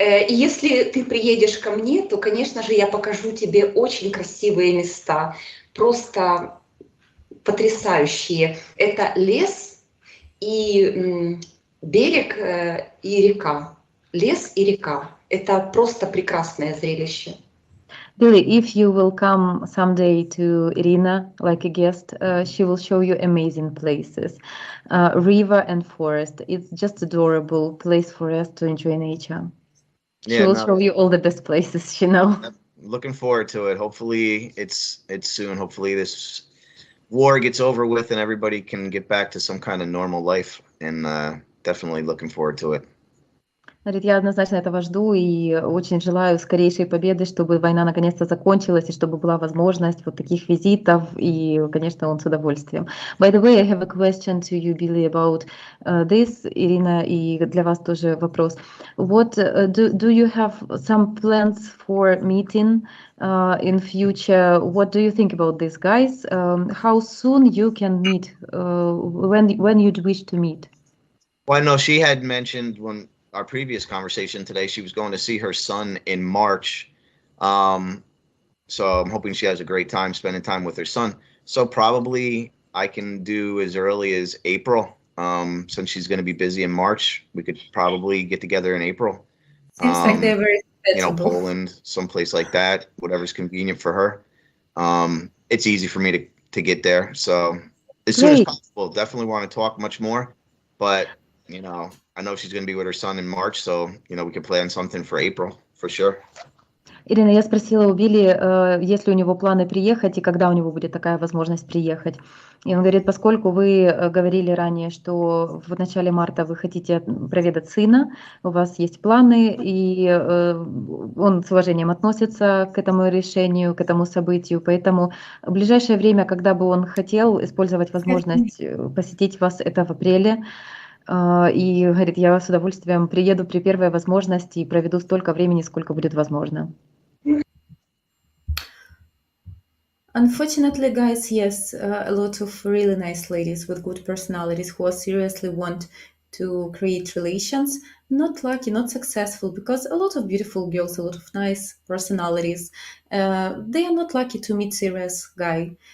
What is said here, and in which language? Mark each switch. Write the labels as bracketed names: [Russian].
[Russian] Если ты приедешь ко мне, то, конечно же, я покажу тебе очень красивые места, просто потрясающие. Это лес и берег и река. Лес и река. Это просто прекрасное зрелище. [English] Billy, if you will come someday to Irina like a guest, she will show you amazing places, river and forest. It's just adorable place for us to enjoy nature. She will show you all the best places, you know. Looking forward to it. Hopefully it's soon. Hopefully this war gets over with and everybody can get back to some kind of normal life, and definitely looking forward to it. [Russian] Говорит, я однозначно этого жду и очень желаю скорейшей победы, чтобы война наконец-то закончилась и чтобы была возможность вот таких визитов, и, конечно, он с удовольствием. [English] By the way, I have a question to you, Billy, about this, Irina, [Russian] и для вас тоже вопрос. [English] What do you have some plans for meeting in future? What do you think about this, guys? How soon you can meet? When you'd wish to meet? Well, I know she had mentioned when our previous conversation today, she was going to see her son in March. So I'm hoping she has a great time spending time with her son. So probably I can do as early as April. Since she's going to be busy in March, we could probably get together in April. Seems like they're very flexible. Poland, someplace like that, whatever's convenient for her. It's easy for me to get there. So as soon as possible, definitely want to talk much more, but I know she's going to be with her son in March, so, we can plan something for April, for sure. [Russian] Ирина, я спросила у Билли, есть ли у него планы приехать и когда у него будет такая возможность приехать. И он говорит, поскольку вы говорили ранее, что в начале марта вы хотите проведать сына, у вас есть планы, и он с уважением относится к этому решению, к этому событию. Поэтому в ближайшее время, когда бы он хотел использовать возможность посетить вас, это в апреле. И говорит, я с удовольствием приеду при первой возможности и проведу столько времени, сколько будет возможно. [English] Unfortunately, guys, yes, a lot of really nice ladies with good personalities who seriously want to create relations, not lucky, not successful, because a lot of beautiful girls, a lot of nice personalities, they are not lucky to meet serious guy.